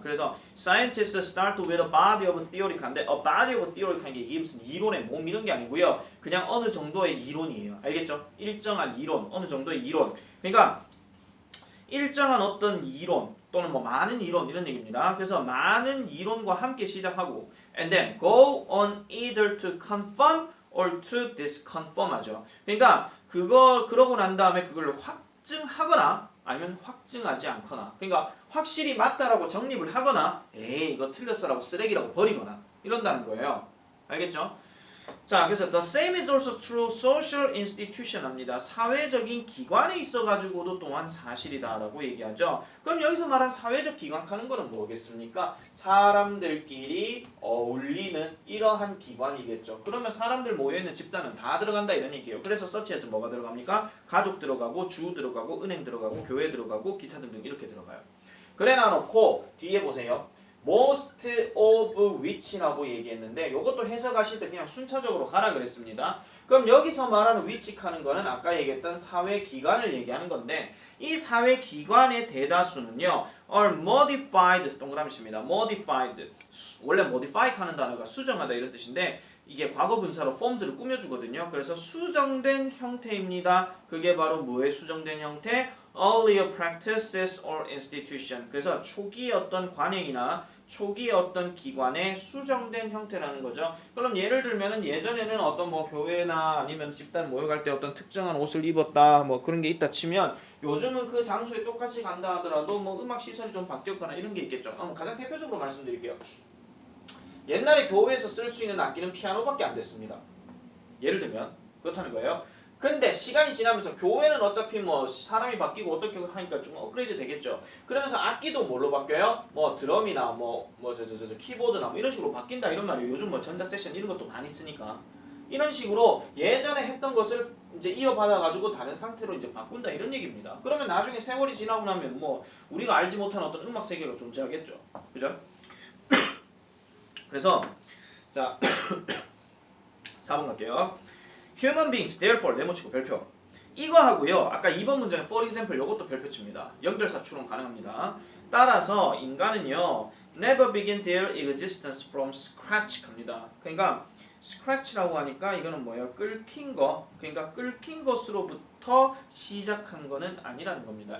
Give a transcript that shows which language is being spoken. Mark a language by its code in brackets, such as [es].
[en] 그래서 scientists start with a body of theory 한데 a body of theory 하는 게 이게 무슨 이론의 몸 이런 게 아니고요. [ko] 그냥 어느 정도의 이론이에요. 알겠죠? 일정한 이론, 어느 정도의 이론. 그러니까 일정한 어떤 이론 또는 뭐 많은 이론 이런 얘기입니다. [en] 그래서 많은 이론과 함께 시작하고 and then go on either to confirm or to disconfirm 하죠. [ko] 그러니까 그러고 난 다음에 그걸 확증하거나 아니면 확증하지 않거나 그러니까 확실히 맞다라고 정립을 하거나 에이 이거 틀렸어라고 쓰레기라고 버리거나 이런다는 거예요. 알겠죠? [en] 자, 그래서 the same is also true social institution 합니다. [ko] 사회적인 기관에 있어가지고도 또한 사실이다라고 얘기하죠. 그럼 여기서 말한 사회적 기관 하는 거는 뭐겠습니까? 사람들끼리 어울리는 이러한 기관이겠죠. 그러면 사람들 모여있는 집단은 다 들어간다 이런 얘기예요. 그래서 서치에서 뭐가 들어갑니까? 가족 들어가고 주 들어가고 은행 들어가고 교회 들어가고 기타 등등 이렇게 들어가요. 그래 놔놓고 뒤에 보세요. most of which 라고 얘기했는데 이것도 해석하실 때 그냥 순차적으로 가라 그랬습니다. 그럼 여기서 말하는 which 하는 거는 아까 얘기했던 사회기관을 얘기하는 건데 이 사회기관의 대다수는요 are modified 동그라미 씁니다. modified 원래 modify 하는 단어가 수정하다 이런 뜻인데 이게 과거 분사로 forms를 꾸며주거든요. 그래서 수정된 형태입니다. 그게 바로 뭐의 수정된 형태? [en] earlier practices or institution. [ko] 그래서 초기 어떤 관행이나 초기 어떤 기관의 수정된 형태라는 거죠. 그럼 예를 들면은 예전에는 어떤 뭐 교회나 아니면 집단 모여갈 때 어떤 특정한 옷을 입었다 뭐 그런 게 있다 치면 요즘은 그 장소에 똑같이 간다 하더라도 뭐 음악 시설이 좀 바뀌었거나 이런 게 있겠죠. 가장 대표적으로 말씀드릴게요. 옛날에 교회에서 쓸 수 있는 악기는 피아노밖에 안 됐습니다. 예를 들면 그렇다는 거예요. 근데 시간이 지나면서 교회는 어차피 뭐 사람이 바뀌고 어떻게 하니까 좀 업그레이드 되겠죠. 그러면서 악기도 뭘로 바뀌어요? 뭐 드럼이나 저 키보드나 뭐 이런 식으로 바뀐다 이런 말이에요. 요즘 뭐 전자 세션 이런 것도 많이 쓰니까 이런 식으로 예전에 했던 것을 이제 이어받아 가지고 다른 상태로 이제 바꾼다 이런 얘기입니다. 그러면 나중에 세월이 지나고 나면 뭐 우리가 알지 못한 어떤 음악 세계가 존재하겠죠. 그죠? 그래서 자 4번 갈게요. [en] Human beings, therefore, 네모치고 별표. [ko] 이거 하고요. 아까 2번 문제는 for example 이것도 별표칩니다. 연결사 추론 가능합니다. [en] 따라서 인간은요. never begin their existence from scratch 갑니다. [ko] 그러니까 scratch라고 하니까 이거는 뭐예요? 끓긴 거. 그러니까 끓긴 것으로부터 시작한 거는 아니라는 겁니다.